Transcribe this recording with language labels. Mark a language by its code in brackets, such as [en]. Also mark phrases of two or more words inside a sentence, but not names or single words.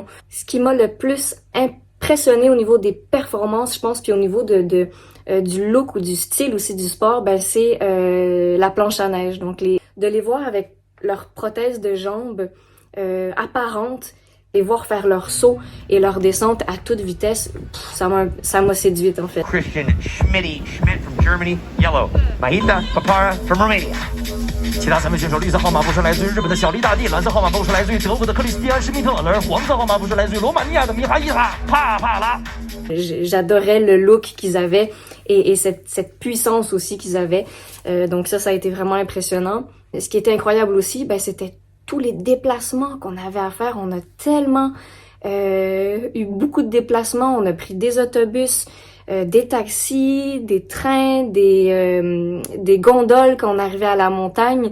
[fr] Ce qui m'a le plus impressionné au niveau des performances, je pense, puis au niveau du look ou du style aussi du sport, ben c'est la planche à neige. Donc de les voir avec leurs prothèses de jambes apparentes, les voir faire leur saut et leur descente à toute vitesse, ça m'a séduite en fait. [en] Christian Schmidt from Germany, yellow. Mahita Papara from Romania. [zh] 其他3名选手，绿色号码布是来自于日本的小黎大帝，蓝色号码布是来自于德国的克里斯蒂安·施密特尔，黄色号码布是来自于罗马尼亚的米哈伊塔·帕帕拉。 [fr] J'adorais le look qu'ils avaient et cette puissance aussi qu'ils avaient. Donc ça a été vraiment impressionnant. Ce qui était incroyable aussi, c'était tous les déplacements qu'on avait à faire. On a tellement eu beaucoup de déplacements. On a pris des autobus, des taxis, des trains, des gondoles quand on arrivait à la montagne.